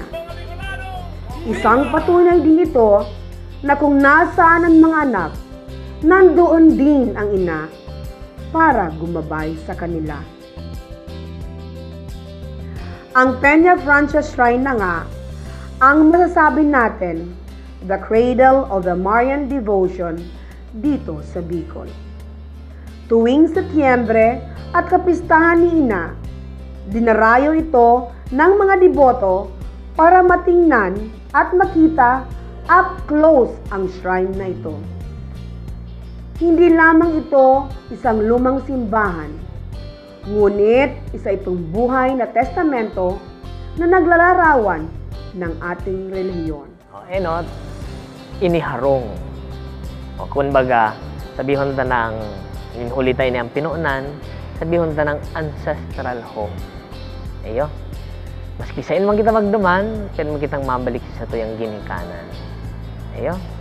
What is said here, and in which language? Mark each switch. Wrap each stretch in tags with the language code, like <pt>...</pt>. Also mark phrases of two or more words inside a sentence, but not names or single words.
<tl>Isang patunay din ito na kung nasaan ang mga anak, nandoon din ang ina para gumabay sa kanila. Ang Peña Francia Shrine na nga ang masasabi natin,</tl> <en>the cradle of the Marian devotion</en> <tl>dito sa</tl> <en>Bicol.</en> <tl>Tuwing Setyembre at kapistahan ni Ina, dinarayo ito ng mga deboto para matingnan at makita</tl> <en>up close</en> <tl>ang shrine na ito. Hindi lamang ito isang lumang simbahan, ngunit isa itong buhay na testamento na naglalarawan ng ating relihiyon.</tl> <bik>Iniharong. Kumbaga, sabihon ta ng inhulitay niyang pinuunan, sabihon ta ng</bik> <en>ancestral home.</en> <bik>Ayo. Maski sa man kita magduman, pero mo kitang mabalik sa tuyang ginikanan.</bik>